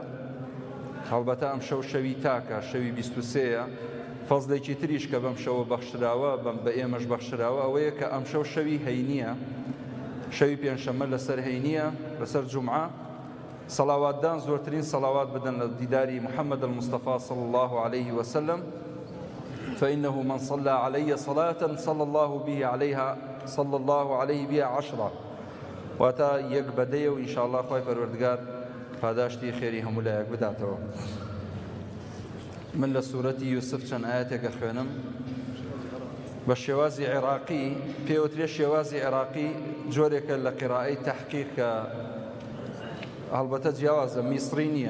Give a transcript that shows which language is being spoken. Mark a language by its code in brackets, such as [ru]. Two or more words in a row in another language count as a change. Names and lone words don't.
[ckb] هەڵبەتە ئەم شەوی تاکە، شەوی 23ە. فەزلێکی تریش کە بەم شەوە بەخشراوە، بە ئێمەش بەخشراوە، ئەوەیە کە ئەم شەوی هەینیە، شەوی پێنجشەممە لەسەر هەینیە، لەسەر جومعە. سەڵاواتدان زۆرترین سەڵاوات بدەن لە دیداری محەممەد [ar] المصطفى صلى الله عليه وسلم، فإنه من صلى علي صلاة صلى الله عليه بها 10. [ckb] واتە یەک بەدەیە و ئینشاءالله خوای پەروەردگار پاداشتی خێری هەموو لایەک بداتەوە. من لە سوورەتی یوسف چەند ئاەتێکە خوێنم بە شێوازی عێراقی. پێوترێ شێوازی عێراقی جۆرێکە لە قیرائەی تەحقیق کە هەڵبەتە جیاوازە، میسری نییە.